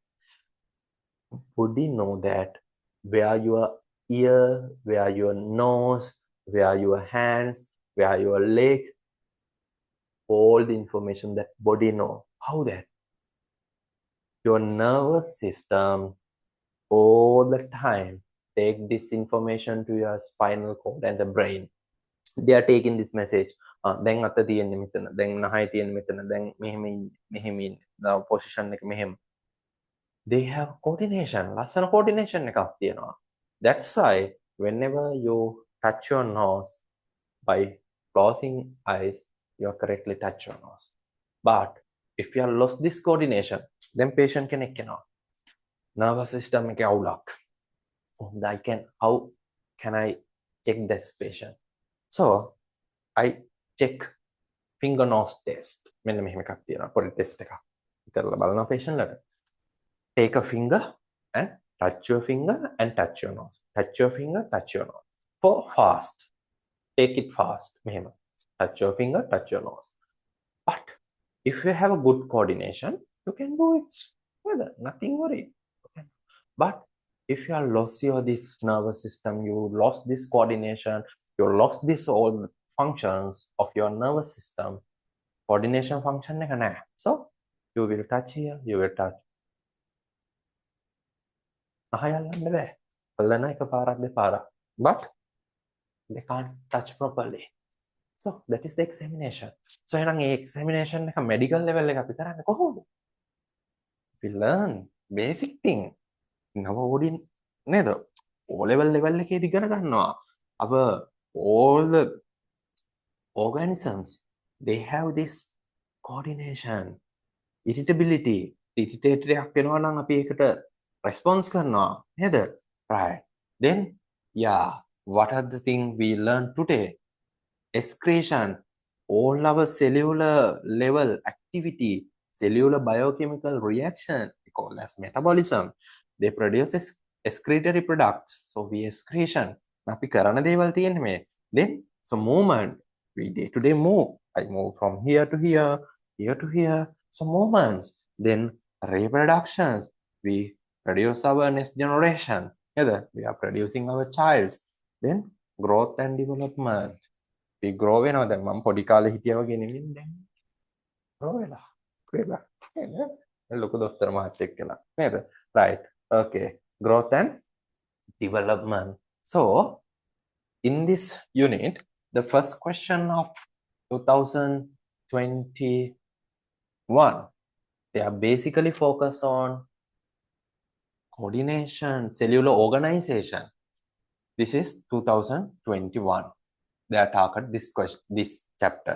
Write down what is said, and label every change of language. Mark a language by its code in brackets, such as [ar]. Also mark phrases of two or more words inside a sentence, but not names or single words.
[en] Body know that where your ear, where your nose, where your hands, where your leg, all the information that body know. How that? Your nervous system all the time take this information to your spinal cord and the brain. They are taking this message. [si] Then අත තියෙන්නේ මෙතන. දැන් නහය තියෙන්නේ මෙතන. දැන් මෙහෙම ඉන්නේ. position එක මෙහෙම. [en] They have coordination. [si] ලස්සන coordination එකක් තියෙනවා. [en] That's why whenever you touch your nose by closing eyes, you are correctly touch your nose. But if you have lost this coordination, then patient [si] කෙනෙක් වෙනවා. [en] Nervous system [si] එකේ අවුලක්. [en] How can I check this patient? So I check finger nose test. [si] මෙන්න මෙහෙම එකක් තියෙනවා. පොඩි test එකක්. කරලා බලනවා patient ලට. [en] Take a finger and touch your finger and touch your nose. Touch your finger, touch your nose. For fast. Take it fast. මෙහෙම. Touch your finger, touch your nose. But if you have a good coordination, you can do it. Nothing worry. Okay. But if you have lost this nervous system, you lost this coordination, you lost this all functions of your nervous system, coordination function [si] එක නැහැ. [en] So you will touch here, you will touch. [si] අහයල්ලන්න බෑ. බලන එක පාරක් දෙපාරක්. [en] But they can't touch properly. So that is the examination. [si] So එහෙනම් මේ examination එක [en] medical level [si] එක අපි කරන්නේ කොහොමද? [en] We learn basic thing. [si] නව ඕඩින් නේද? [en] O level [si] එකේදී ඉගෙන ගන්නවා. [en] All the organisms, they have this coordination, irritability. [si] Irritated එකක් වෙනවා නම් අපි ඒකට response කරනවා නේද? [en] Right. Then, yeah, what are the things we learned today? Excretion, all our cellular level activity, cellular biochemical reaction, we call as metabolism. They produce excretory products. So we excretion. [si] අපි කරන දේවල් තියෙන්නේ මේ. [en] Then, so movement, we day to day move. I move from here to here, here to here. So movements. Then reproductions, we produce our next generation. We are producing our childs. Then growth and development. We grow [si] වෙනවා දැන් මම පොඩි කාලේ හිටියා වගේ නෙමෙයි දැන් [en] grow [si] වෙලා ලොකු දොස්තර මහත්තයෙක් වෙලා නේද [en] right okay growth and development so in this unit the first question of 2021 they are basically focused on coordination cellular organization this is 2021 they are target this chapter.